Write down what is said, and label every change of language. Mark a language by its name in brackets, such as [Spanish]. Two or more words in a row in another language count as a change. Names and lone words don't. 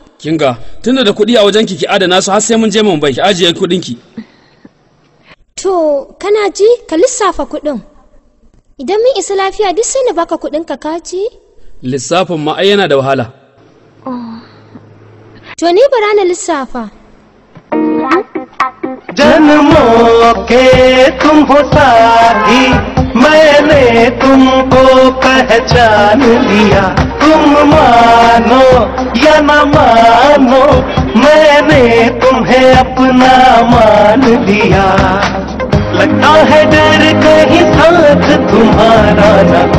[Hausa] Kinga, tunda da kuɗi a wajen ki adana su har sai mun je Mumbai, ki ajiye kuɗin ki. To, kana ji ka lissafa kuɗin. Idan mun isa lafiya duk sai na baka kuɗin ka kaci? Lissafin ma ai yana da wahala. To ni bara na lissafa. [Hindi] जन्मों के तुम हो साथी मैंने तुमको पहचान लिया तुम मानो या न मानो मैंने तुम्हें अपना मान लिया लगता है डर कहीं साथ तुम्हारा न